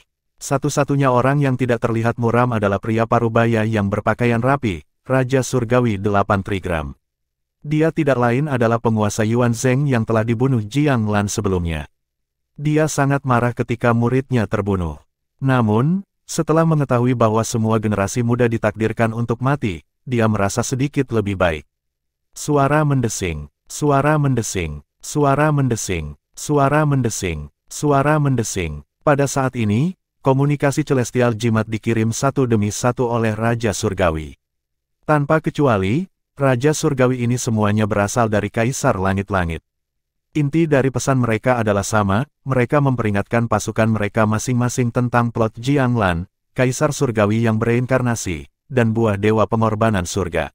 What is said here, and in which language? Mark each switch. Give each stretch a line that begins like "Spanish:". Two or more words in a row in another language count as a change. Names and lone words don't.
Indonesian: Satu-satunya orang yang tidak terlihat muram adalah pria parubaya yang berpakaian rapi, Raja Surgawi 8 Trigram. Dia tidak lain adalah penguasa Yuan Zheng yang telah dibunuh Jiang Lan sebelumnya. Dia sangat marah ketika muridnya terbunuh. Namun, setelah mengetahui bahwa semua generasi muda ditakdirkan untuk mati, dia merasa sedikit lebih baik. Suara mendesing, suara mendesing, suara mendesing, suara mendesing, suara mendesing. Pada saat ini, komunikasi celestial jimat dikirim satu demi satu oleh Raja Surgawi. Tanpa kecuali, Raja Surgawi ini semuanya berasal dari Kaisar Langit-Langit. Inti dari pesan mereka adalah sama, mereka memperingatkan pasukan mereka masing-masing tentang plot Jiang Lan, Kaisar Surgawi yang bereinkarnasi, dan buah dewa pengorbanan surga.